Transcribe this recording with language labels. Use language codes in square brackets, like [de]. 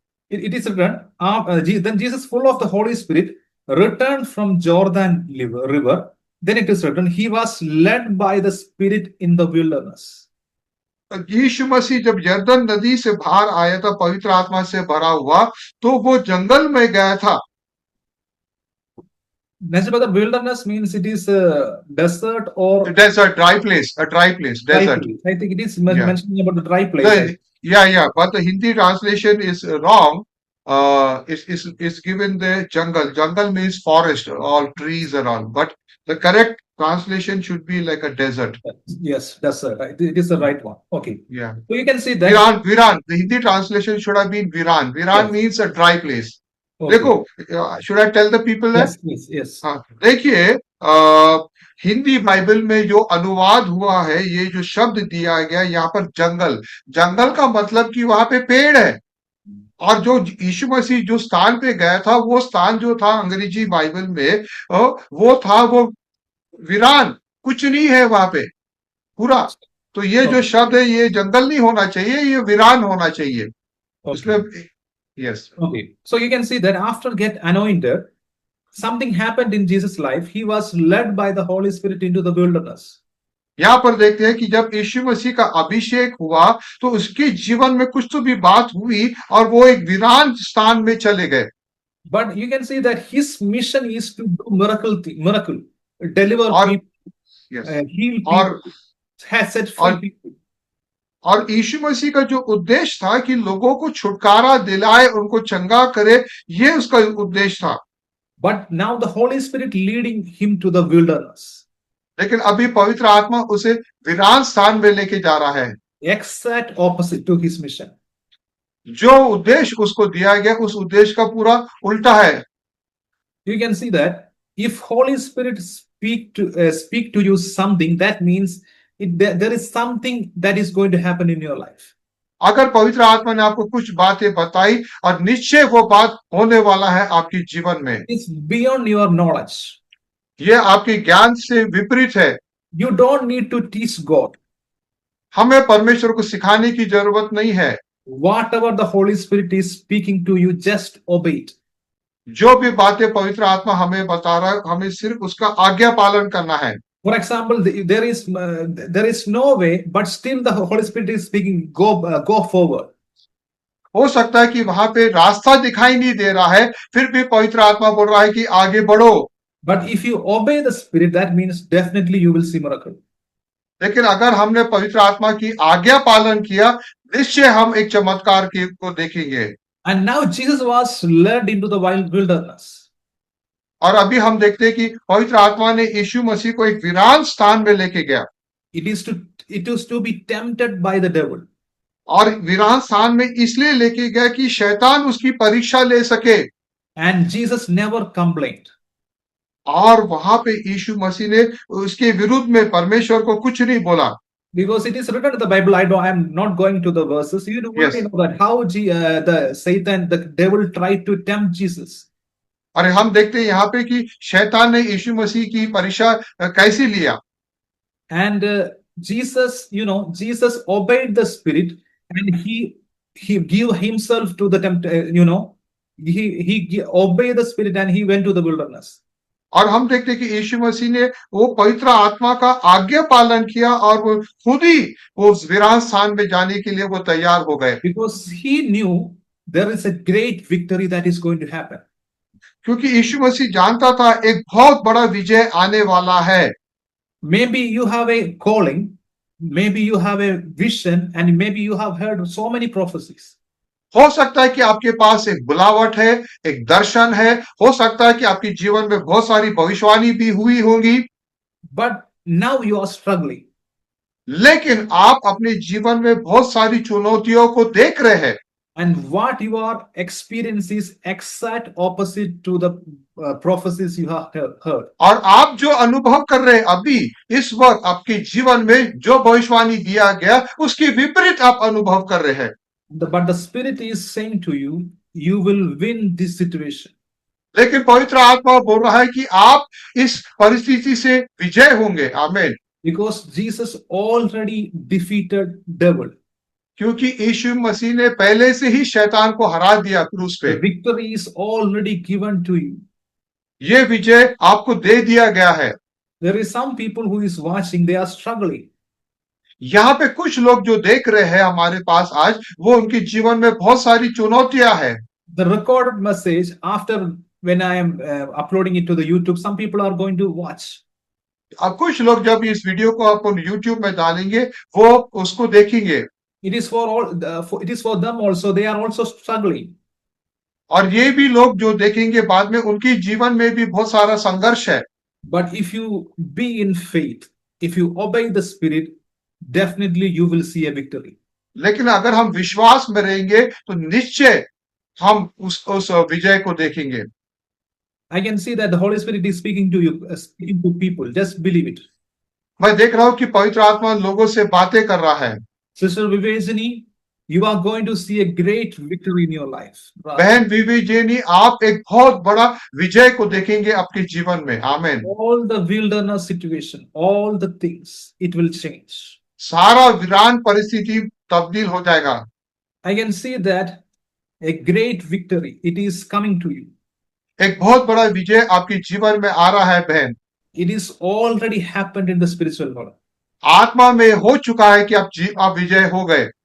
[en] It is written, then Jesus, full of the Holy Spirit, returned from Jordan river. Then it is written, he was led by the Spirit in the wilderness. [hi] यीशु मसीह जब यरदन नदी से बाहर आया था, पवित्र आत्मा से भरा हुआ, तो वो जंगल में गया था। [en] The wilderness means it is a desert or desert, dry place, a dry place, desert. I think it is mentioning about the dry place. Yeah, but the Hindi translation is wrong. It's given the jungle. Jungle means forest, all trees and all. But the correct translation should be like a desert. Yes, desert. It is the right one. Okay. Yeah. So you can see that. Viran. The Hindi translation should have been Viran. Viran means a dry place. Okay. [hi] देखो, [en] should I tell the people that? Yes. [hi] हाँ, देखिए, Hindi Bible में जो अनुवाद हुआ है, ये जो शब्द दिया गया यहाँ पर जंगल का मतलब कि वहां पे पेड़ है और जो यीशु मसीह जो स्थान पे गया था, वो स्थान जो था अंग्रेजी बाइबल में, वो था वो वीरान, कुछ नहीं है वहां पे पूरा। तो ये जो [en] Okay. [hi] शब्द है, ये जंगल नहीं होना चाहिए, ये वीरान होना चाहिए उसमें। [en] Okay. Yes. Okay. So you can see that after get anointed, something happened in Jesus' life. He was led by the Holy Spirit into the wilderness. [hi] यहाँ पर देखते हैं कि जब यीशु मसीह का अभिषेक हुआ, तो उसके जीवन में कुछ तो भी बात हुई और वो एक वीरान स्थान में चले गए। [en] But you can see that his mission is to do miracle, deliver [hi] और [en] people, yes heal [hi] और [en] people, has set free [hi] और [en] people. [hi] और यीशु मसीह का जो उद्देश्य था कि लोगों को छुटकारा दिलाए, उनको चंगा करे, ये उसका उद्देश्य था। [en] But now the Holy Spirit leading him to the wilderness. [hi] लेकिन अभी पवित्र आत्मा उसे वीरान स्थान में लेके जा रहा है। [en] Exact opposite to his mission. [hi] जो उद्देश्य उसको दिया गया, उस उद्देश्य का पूरा उल्टा है। [en] You can see that if Holy Spirit speak to you something, that means there is something that is going to happen in your life. [hi] अगर पवित्र आत्मा ने आपको कुछ बातें बताई, और निश्चय वो बात होने वाला है आपके जीवन में। [en] It's beyond your knowledge. [hi] ये आपके ज्ञान से विपरीत है। [en] You don't need to teach God. [hi] हमें परमेश्वर को सिखाने की जरूरत नहीं है। [en] Whatever the Holy Spirit is speaking to you, just obey it. [hi] जो भी बातें पवित्र आत्मा हमें बता रहा है, हमें सिर्फ उसका आज्ञा पालन करना है। [en] For example, there is no way, but still the Holy Spirit is speaking. Go forward. [hi] हो सकता है कि वहां पे रास्ता दिखाई नहीं दे रहा है, फिर भी पवित्र आत्मा बोल रहा है कि आगे बढ़ो। [en] But if you obey the Spirit, that means definitely you will see miracle. [hi] लेकिन अगर हमने पवित्र आत्मा की आज्ञा पालन किया, निश्चय हम एक चमत्कार को देखेंगे। [en] And now Jesus was led into the wilderness. [hi] और अभी हम देखते हैं कि पवित्र आत्मा ने यीशु मसीह को एक वीरान स्थान में लेके गया। [en] It is to be tempted by the devil. [hi] और वीरान स्थान में इसलिए लेके गया कि शैतान उसकी परीक्षा ले सके। [en] And Jesus never complained. [hi] और वहां पे यीशु मसीह ने उसके विरुद्ध में परमेश्वर को कुछ नहीं बोला। [en] Because it is written in the Bible, I'm not going to the verses. You know, Yes. that how the devil tried to tempt Jesus. [hi] और हम देखते हैं यहाँ पे कि शैतान ने यीशु मसीह की परीक्षा कैसे लिया। [en] And Jesus obeyed the Spirit, and he gave himself to the he obeyed the Spirit, and he went to the wilderness. [hi] और हम देखते हैं कि यीशु मसीह ने वो पवित्र आत्मा का आज्ञा पालन किया, और वो खुद ही वो वीरान स्थान में जाने के लिए वो तैयार हो गए। [en] Because he knew there is a great victory that is going to happen. [hi] क्योंकि यीशु मसीह जानता था एक बहुत बड़ा विजय आने वाला है। [en] Maybe you have a calling, maybe you have a vision, and maybe you have heard so many prophecies. [hi] हो सकता है कि आपके पास एक बुलावट है, एक दर्शन है, हो सकता है कि आपके जीवन में बहुत सारी भविष्यवाणी भी हुई होंगी। [en] But now you are struggling. [hi] लेकिन आप अपने जीवन में बहुत सारी चुनौतियों को देख रहे हैं। [en] And what you are experiencing is exact opposite to the prophecies you have heard. [hi] और आप जो अनुभव कर रहे हैं अभी इस वक्त आपके जीवन में, जो भविष्यवाणी दिया गया, उसके विपरीत आप अनुभव कर रहे हैं। [en] But the Spirit is saying to you, you will win this situation. [hi] लेकिन पवित्र आत्मा बोल रहा है कि आप इस परिस्थिति से विजय होंगे। आमीन। [en] Because Jesus already defeated devil. [hi] क्योंकि यीशु मसीह ने पहले से ही शैतान को हरा दिया क्रूस पे। [en] The victory is already given to you. [hi] ये विजय आपको दे दिया गया है। [en] There is some people who is watching, they are struggling. [hi] यहाँ पे कुछ लोग जो देख रहे हैं हमारे पास आज, वो उनके जीवन में बहुत सारी चुनौतियां हैं। [en] The recorded message, after when I am uploading it to the YouTube, some people are going to watch. [hi] अब कुछ लोग जब इस वीडियो को अपन YouTube में डालेंगे, वो उसको देखेंगे। [en] It is for all. It is for them also. They are also struggling. [hi] और ये भी लोग जो देखेंगे बाद में, उनके जीवन में भी बहुत सारा संघर्ष है। [en] But if you be in faith, if you obey the Spirit, definitely you will see a victory. [hi] लेकिन अगर हम विश्वास में रहेंगे, तो निश्चय हम उस विजय को देखेंगे। [en] I can see that the Holy Spirit is speaking to you, speaking to people. Just believe it. [hi] मैं देख रहा हूं कि पवित्र आत्मा लोगों से बातें कर रहा है। [en] Sister Vivesini, you are going to see a great victory in your life. [hi] बहन बीबी जेनी, आप एक बहुत बड़ा विजय को देखेंगे आपके जीवन में। आमीन। [en] All the wilderness situation, all the things, it will change. [hi] सारा वीरान परिस्थिति तब्दील हो जाएगा। [en] I can see that a great victory, it is coming to you. [hi] एक बहुत बड़ा विजय आपके जीवन में आ रहा है बहन। [en] It is already happened in the spiritual world. [hi] आत्मा में हो चुका है कि आप विजय हो गए।